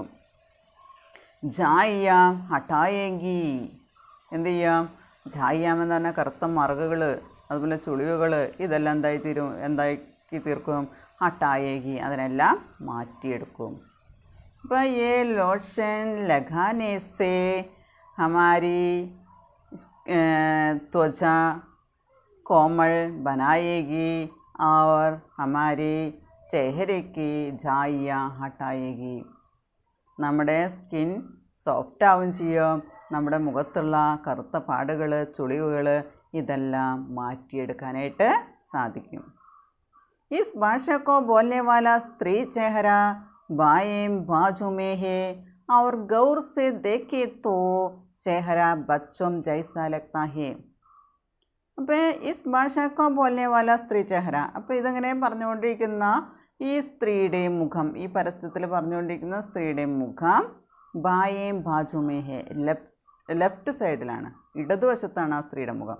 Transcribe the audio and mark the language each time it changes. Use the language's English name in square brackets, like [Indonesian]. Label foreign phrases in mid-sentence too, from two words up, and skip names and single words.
[Malayalam] ജായിയാം ഹട്ടായെങ്കി എന്ത് ചെയ്യാം ജായിയാം എന്ന് പറഞ്ഞാൽ കറുത്ത മറുകുകൾ അതുപോലെ ചുളിവുകൾ ഇതെല്ലാം എന്താക്കി തീർക്കും ഹട്ടായേഗി അതിനെല്ലാം മാറ്റിയെടുക്കും. അപ്പോൾ ഈ ലോഷൻ [Hindi] लगाने से हमारी त्वचा कोमल बनाएगी और हमारे चेहरे की झाइयाँ हटाएगी. [Malayalam] നമ്മുടെ [English] skin soft [Malayalam] ആവുകയും ചെയ്യും. നമ്മുടെ മുഖത്തുള്ള കറുത്ത പാടുകൾ ചുളിവുകൾ ഇതെല്ലാം മാറ്റിയെടുക്കാനായിട്ട് സാധിക്കും. [Hindi] इस भाषा को बोलने वाला स्त्री चेहरा बाएं बाजू में है और गौर से देखे तो चेहरा बच्चों जैसा लगता है. [Malayalam] അപ്പോൾ [Hindi] इस भाषा को बोलने वाला स्त्री चेहरा [Malayalam] അപ്പോൾ ഇതങ്ങനെ പറഞ്ഞുകൊണ്ടിരിക്കുന്ന ഈ സ്ത്രീയുടെ മുഖം ഈ പരസ്യത്തിൽ പറഞ്ഞുകൊണ്ടിരിക്കുന്ന സ്ത്രീയുടെ മുഖം [Hindi] बाएं बाजू में है [Malayalam] ലെഫ്റ്റ് സൈഡിലാണ് ഇടതുവശത്താണ് ആ സ്ത്രീയുടെ മുഖം.